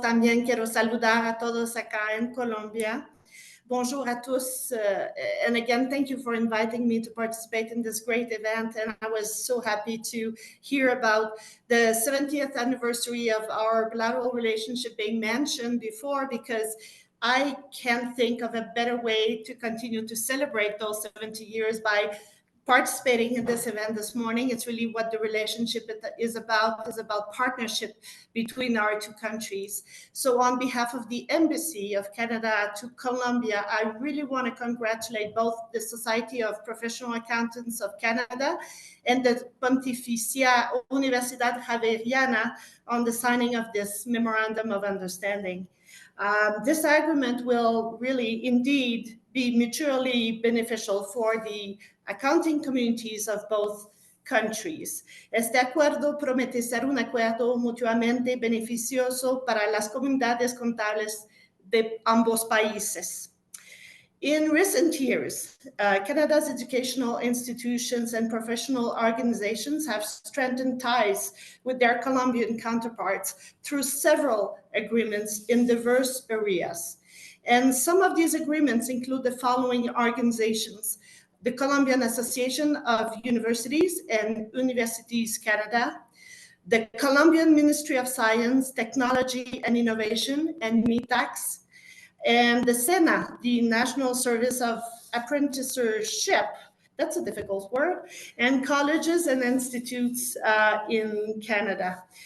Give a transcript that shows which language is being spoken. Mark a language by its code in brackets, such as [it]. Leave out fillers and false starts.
[es] También quiero saludar a todos acá en Colombia. [fr] Bonjour à tous, [en] and again, thank you for inviting me to participate in this great event. And I was so happy to hear about the 70th anniversary of our bilateral relationship being mentioned before, because I can't think of a better way to continue to celebrate those 70 years by participating in this event this morning. It's really what the relationship is about partnership between our two countries. So on behalf of the Embassy of Canada to Colombia, I really want to congratulate both the Society of Professional Accountants of Canada and the Pontificia Universidad Javeriana on the signing of this Memorandum of Understanding. This agreement will really indeed be mutually beneficial for the accounting communities of both countries. [es] Este acuerdo promete ser un acuerdo mutuamente beneficioso para las comunidades contables de ambos países. [en] In recent years, Canada's educational institutions and professional organizations have strengthened ties with their Colombian counterparts through several agreements in diverse areas. And some of these agreements include the following organizations: the Colombian Association of Universities and Universities Canada, the Colombian Ministry of Science, Technology and Innovation, and MITAX, and the SENA, the National Service of Apprenticeship, that's a difficult word, and colleges and institutes in Canada.